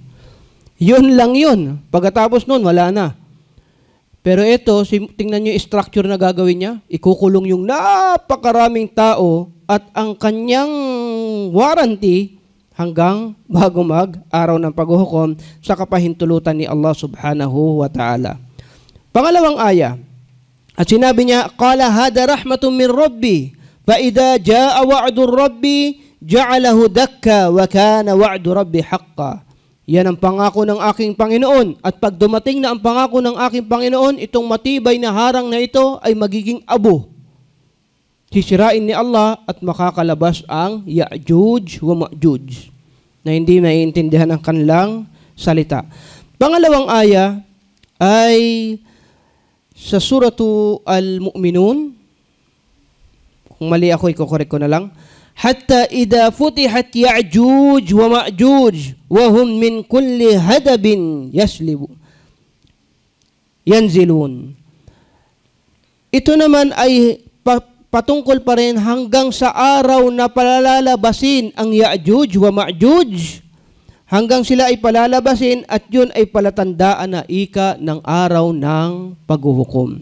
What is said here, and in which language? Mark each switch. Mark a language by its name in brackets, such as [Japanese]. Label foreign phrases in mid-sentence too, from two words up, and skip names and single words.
[Filipino] Yun lang yun. Pagkatapos nun, wala na. Pero ito, tingnan nyo yung structure na gagawin niya. Ikukulong yung napakaraming tao at ang kanyang warranty hanggang bago mag-araw ng paghuhukom sa kapahintulutan ni Allah [Arabic] سبحانه وتعالى. [Filipino] Pangalawang aya. At sinabi niya, [Arabic] قال هذا رحمة من ربي فإذا جاء وعد ربي جعله دكاء وكان وعد ربي حقا. [Filipino] Yan ang pangako ng aking Panginoon. At pag dumating na ang pangako ng aking Panginoon, itong matibay na harang na ito ay magiging abo. Sisirain ni Allah at makakalabas ang Ya'juj wa Ma'juj na hindi naiintindihan ang kanilang salita. Pangalawang aya ay sa suratu Al-Mu'minun. Kung mali ako, ikokorek ko na lang. [Arabic] حتى إذا فتحت يأجوج ومأجوج وهم من كل حدب ينسلون. [Filipino] Ito naman ay patungkol pa rin hanggang sa araw na palalabasin ang Ya'juj wa Ma'juj, hanggang sila ay palalabasin, at yun ay palatandaan na ika ng araw ng paghuhukom.